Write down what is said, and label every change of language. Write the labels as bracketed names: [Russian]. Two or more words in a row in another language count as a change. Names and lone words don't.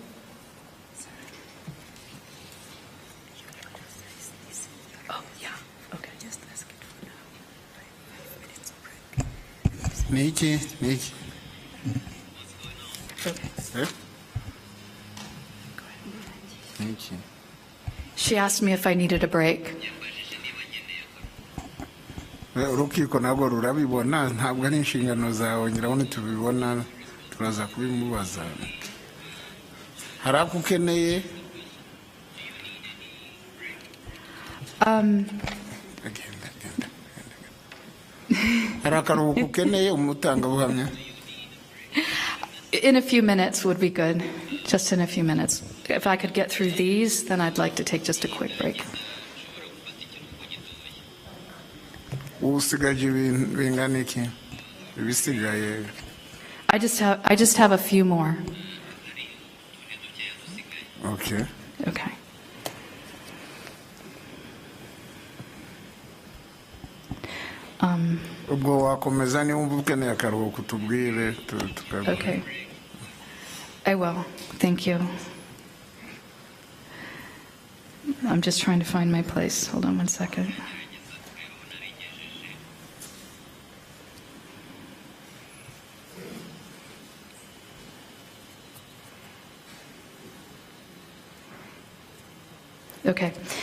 [English] Oh, yeah, okay. [Kinyarwanda] Niki. [English] Okay. [Kinyarwanda] Niki. [English] She asked me if I needed a break. [Kinyarwanda] Urukiko nabwo rurabibona ntabwo ari inshingano zawe ngira ngo tubibona turaza kubimubaza. Hari ako ukeneye? Hari akaruhuko ukeneye umutangabuhamya? [English] In a few minutes would be good. Just in a few minutes. If I could get through these, then I'd like to take just a quick break. [Kinyarwanda] Usigaje bingana iki? Ibisigaye. [English] I just have a few more. Okay. Okay. [Kinyarwanda] Ubwo wakomeza niba wumva ukeneye akaruhuko tubwire tukaguha. [English] Okay. I will. Thank you. I'm just trying to find my place. Hold on one second. Okay.